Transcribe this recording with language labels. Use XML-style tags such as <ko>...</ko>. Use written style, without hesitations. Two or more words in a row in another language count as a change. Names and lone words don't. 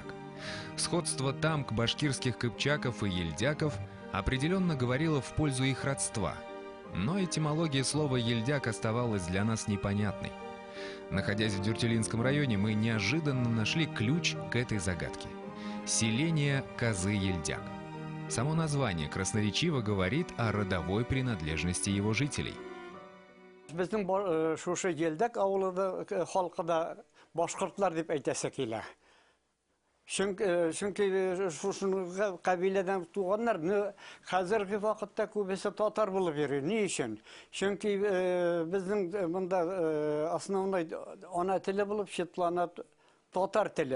<ru>Сходство тамк башкирских кыпчаков и ельдяков определенно говорило в пользу их родства, но этимология слова «ельдяк» оставалась для нас непонятной. Находясь в Дюртюлинском районе, мы неожиданно нашли ключ к этой загадке – селение Казы-Ельдяк. Само название красноречиво говорит о родовой принадлежности его жителей.</ru> <tt>Безнең шушы Ельдәк авылында халкыда башкортлар дип әйтәсе килә. Чөнки шушы кабиләдән туганнар хәзерге вакытта күбесе татар булып йөри. Ни өчен? Чөнки безнең монда основной ана теле булып читлана татар теле.</tt>